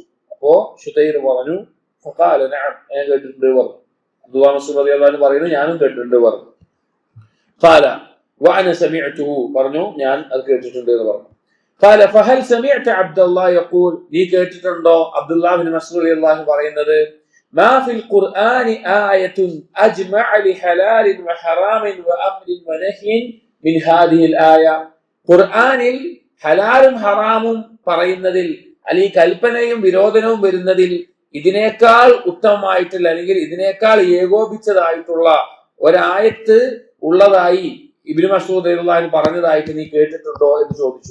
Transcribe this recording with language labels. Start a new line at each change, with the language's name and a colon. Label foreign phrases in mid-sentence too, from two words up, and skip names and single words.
Malayalam: അപ്പോ ശുതൈർ പറഞ്ഞു,
Arabic: فقال نعم,
Malayalam: ഞാൻ കേട്ടിട്ടുണ്ട് പറഞ്ഞു. അബ്ദുല്ലാഹ് മസ്ഊദ്
Arabic: رضي الله عنه
Malayalam: പറയുന്നു, ഞാനും കേട്ടിട്ടുണ്ട് പറഞ്ഞു.
Arabic: قال وأنا سمعته,
Malayalam: പറഞ്ഞു ഞാൻ അത് കേട്ടിട്ടുണ്ട് എന്ന് പറഞ്ഞു.
Arabic: قال فهل سمعت عبد الله يقول,
Malayalam: നീ കേട്ടിട്ടുണ്ടോ അബ്ദുല്ലാഹ് ബിൻ മസ്ഊദ്
Arabic: رضي الله عنه
Malayalam: പറയുന്നത്,
Arabic: ما في القرآن آية أجمع لحلال وحرام وأمر ونهي من هذه الآية.
Malayalam: ഖുർആനിൽ ഹലാലും ഹറാമും പറയുന്നതിൽ അല്ലെങ്കിൽ കൽപ്പനയും വിരോധനവും വരുന്നതിൽ ഇതിനേക്കാൾ ഉത്തമമായിട്ടുള്ള അല്ലെങ്കിൽ ഇതിനേക്കാൾ ഏകോപിച്ചതായിട്ടുള്ള ഒരായത്ത് ഉള്ളതായി ഇബ്നു മസ്ഊദ്
Arabic: رضي الله عنه
Malayalam: പറഞ്ഞതായിട്ട് നീ കേട്ടിട്ടുണ്ടോ എന്ന് ചോദിച്ചു.